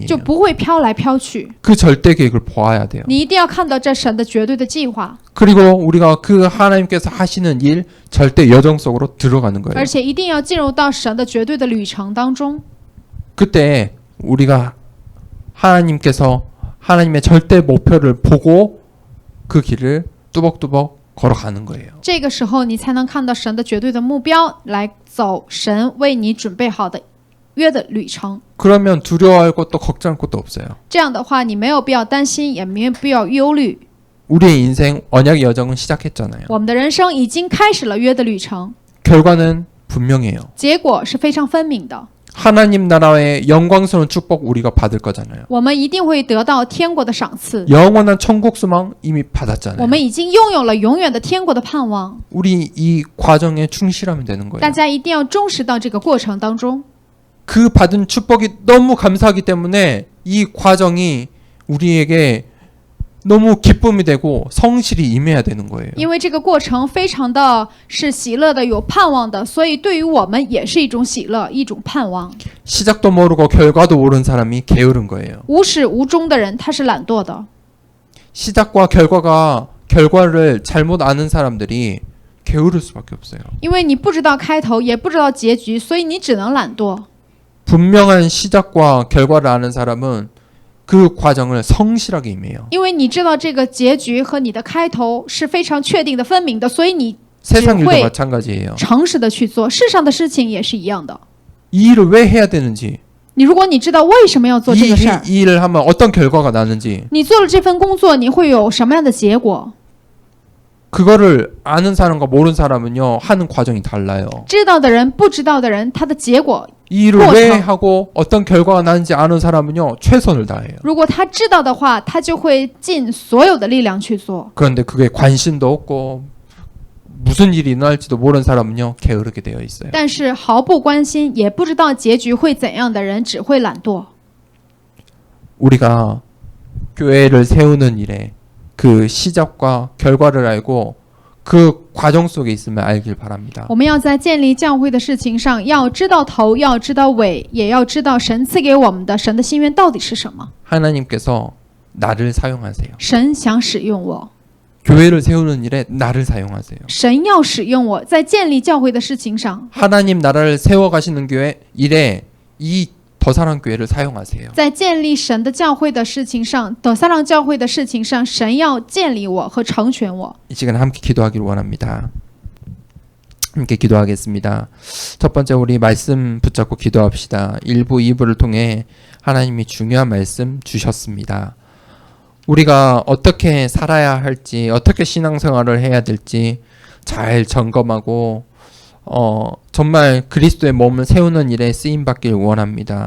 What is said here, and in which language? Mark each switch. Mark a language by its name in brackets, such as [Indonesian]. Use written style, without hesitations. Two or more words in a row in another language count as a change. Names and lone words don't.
[Chinese] 就不会飘来飘去。 [Korean] 그 절대 계획을 보아야 돼요. [Chinese] 你一定要看到这神的绝对的计划， [Korean] 그리고 우리가 그 하나님께서 하시는 일 절대 여정 속으로 들어가는 거예요. [Chinese] 而且一定要进入到神的绝对的旅程当中。 [Korean] 그때 우리가 하나님께서 하나님의 절대 목표를 보고 그 길을 뚜벅뚜벅 걸어가는 거예요. [Chinese] 这个时候，你才能看到神的绝对的目标，来走神为你准备好的约的旅程。 [Korean] 그러면 두려워할 것도 걱정할 것도 없어요. [Chinese] 这样的话，你没有必要担心，也没有必要忧虑。 [Korean] 우리의 인생 언약의 여정은 시작했잖아요. [Chinese] 我们的人生已经开始了约的旅程， [Korean] 결과는 분명해요. [Chinese] 结果是非常分明的。 [Korean] 하나님 나라의 영광스러운 축복 우리가 받을 거잖아요. [Chinese] 我们一定会得到天国的赏赐， [Korean] 영원한 천국 소망 이미 [Chinese] 我 [Korean] 받았잖아요. [Chinese] 们已经拥有了永远的天国的盼望。 [Korean] 우리 이 과정에 충실하면 되는 [Chinese] 大 [Korean] 거예요. [Chinese] 家一定要忠实到这个过程当中。 [Korean] 그 받은 축복이 너무 감사하기 때문에 이 과정이 우리에게 너무 기쁨이 되고 성실히 임해야 되는 거예요. [Chinese] 因为这个过程非常的是喜乐的，有盼望的，所以对于我们也是一种喜乐，一种盼望。 [Korean] 시작도 모르고 결과도 모르는 사람이 게으른 거예요. [Chinese] 无始无终的人，他是懒惰的。 [Korean] 시작과 결과를 잘못 아는 사람들이 게으를 수밖에 없어요. [Chinese] 因为你不知道开头，也不知道结局，所以你只能懒惰。 [Korean] 분명한 시작과 결과를 아는 사람은 그 과정을 성실하게 임해요. [Chinese] 因为你知道这个结局和你的开头是非常确定的、分明的，所以你 [Korean] 세상 일도 왜- 마찬가지예요. [Chinese] 诚实的去做。世上的事情也是一样的。 [Korean] 이 일을 왜 해야 되는지, [Chinese] 如果你知道为什么要做这个事儿， [Korean] 이 일을 하면 어떤 결과가 나는지, [Chinese] 你做了这份工作，你会有什么样的结果？ [Korean] 그거를 아는 사람과 모르는 사람은요 하는 과정이 달라요. [Chinese] 知道的人不知道的人，他的结果， [Korean] 이 일을 뭐 왜 참. 하고 어떤 결과가 나는지 아는 사람은요 최선을 다해요. [Chinese] 如果他知道的话，他就会尽所有的力量去做。 [Korean] 그런데 그게 관심도 없고 무슨 일이 일어날지도 모르는 사람은요 게으르게 되어 있어요. [Chinese] 但是毫不关心，也不知道结局会怎样的人，只会懒惰。 [Korean] 우리가 교회를 세우는 일에 그 시작과 결과를 알고 그 과정 속에 있으면 알길 바랍니다. [Chinese] 我们要在建立教会的事情上，要知道头，要知道尾，也要知道神赐给我们的神的心愿到底是什么。 [Korean] 하나님께서 나를 사용하세요. [Chinese] 神想使用我， [Korean] 교회를 세우는 일에 나를 사용하세요. [Chinese] 神要使用我，在建立教会的事情上， [Korean] 하나님 나라를 세워가시는 교회 일에 이 더사랑 교회를 사용하세요. [Chinese] 在建立神的教会的事情上，德撒朗教会的事情上，神要建立我和成全我。 [Korean] 이 시간에 함께 기도하기를 원합니다. 함께 기도하겠습니다. 첫 번째 우리 말씀 붙잡고 기도합시다. 1부, 2부를 통해 하나님이 중요한 말씀 주셨습니다. 우리가 어떻게 살아야 할지, 어떻게 신앙생활을 해야 될지 잘 점검하고 정말 그리스도의 몸을 세우는 일에 쓰임받길 원합니다.